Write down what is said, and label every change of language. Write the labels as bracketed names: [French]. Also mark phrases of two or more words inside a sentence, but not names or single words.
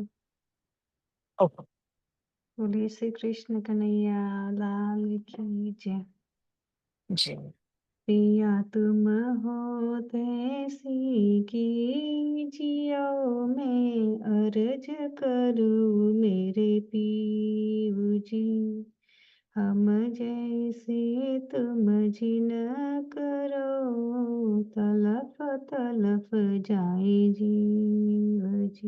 [Gujarati] ઓકે. બોલીએ શ્રી કૃષ્ણ કનૈયા લાલ [Hindi] की जय. [Gujarati] જી. [Hindi] पिया तुम हो तैसी कीजियो, मैं अर्ज करूं मेरे पीऊ जी, हम जैसे तुम जिन करो, तलफ तलफ जाए जीव जी।